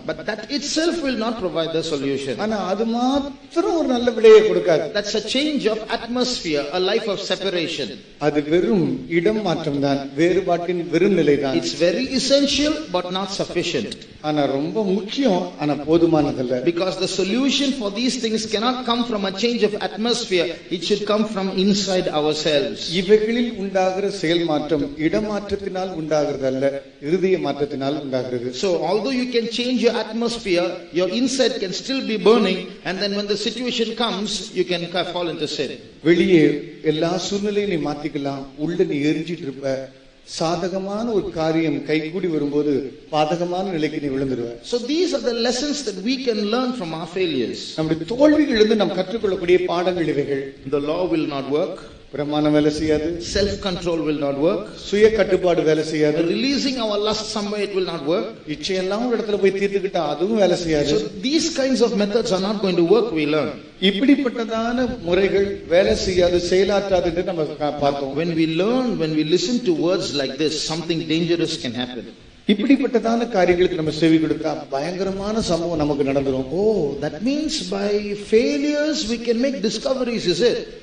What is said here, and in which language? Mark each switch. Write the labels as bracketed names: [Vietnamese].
[English] But that itself will not provide the solution. [Tamil] ஆனா அது மாத்திரம் ஒரு நல்ல விடையை கொடுக்காது. [English] That's a change of atmosphere, a life of separation. [Tamil] அது வெறும் இடம் மாற்றம் தான், வேறுபாட்டின் வெறும் நிலை தான். [English] It's very essential but not sufficient. [Tamil] ஆனா ரொம்ப முக்கியம், ஆனா போதுமானதல்ல. [English] Because the solution for these things cannot come from a change of atmosphere, it should come from inside ourselves. [Tamil] இவைகளில் உண்டாகிற செயல் மாற்றம் இடமாற்றத்தினால் உண்டாகிறதல்ல, இருதய மாற்றத்தினால் உண்டாகிறது. [English] So although you can change your atmosphere, your inside can still be burning, and then when the situation comes, you can fall into sin. [Tamil] வெளியே எல்லா சூழ்நிலையும் நீ மாத்திக்கலாம், உள்ள நீ எரிஞ்சிட்டு இருப்ப. சாதகமான ஒரு காரியம் கைகூடி வரும்போது பாதகமான நிலைக்கு நீ விழுந்துருவ. [English] So these are the lessons that we can learn from our failures. [Tamil] நம்முடைய தோல்விகளிலிருந்து நாம் கற்றுக்கொள்ளக்கூடிய பாடங்கள் இவைகள். [English] The law will not work. [Tamil] பிரமாணம் வேலை செய்யாது. [English] Self control will not work. [Tamil] சுய கட்டுப்பாடு வேலை செய்யாது. [English] Releasing our lust somewhere, it will not work. [Tamil] இச்சையெல்லாம் ஒரு இடத்துல போய் தீர்த்துக்கிட்டா அதுவும் வேலை செய்யாது. [English] So these kinds of methods are not going to work, we learn. [Tamil] இப்படிப்பட்டதான முறைகள் வேலை செய்யாது, செயலாற்றாது என்று நம்ம பார்த்தோம். [English] When we listen to words like this, something dangerous can happen. [Tamil] இப்படிப்பட்டதான காரியங்களுக்கு நம்ம செவி கொடுத்தா பயங்கரமான சம்பவம் நமக்கு நடந்துரும். [English] Oh, that means by failures we can make discoveries, is it?